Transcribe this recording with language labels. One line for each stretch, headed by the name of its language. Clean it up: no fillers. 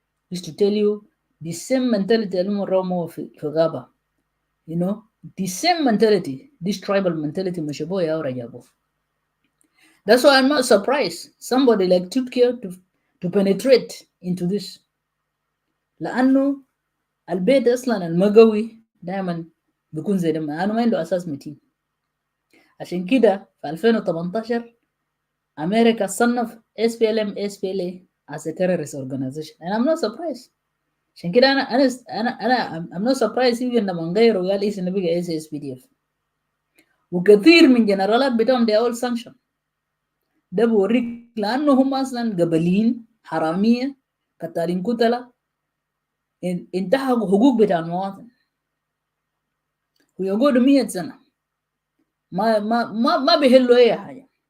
English: Just to tell you, the same mentality
Arabic: في غابة.
English: You know, the same mentality, this tribal mentality, Mashaboy Aurajabo. That's why I'm not surprised somebody like Tut Kew to penetrate into this.
Arabic: لأنه البيت أصلا المقوي دائما بيكون زي ده، أنا ما عنده أساس متين. عشان كده في 2018 أمريكا صنف
English: SPLM SPLA as a terrorist organization, and I'm not surprised.
Arabic: عشان كده أنا
English: I'm not surprised even
Arabic: لما غيروا قال اسمه بقى SSPDF. وكثير من جنرالات بتاعهم
English: they all sanction.
Arabic: ده بوريك لانه هم اصلا قبليين حراميه قتالين قتله انتهكوا حقوق بتاع المواطن ويقعدوا 100 سنه ما بيحلوا اي حاجه.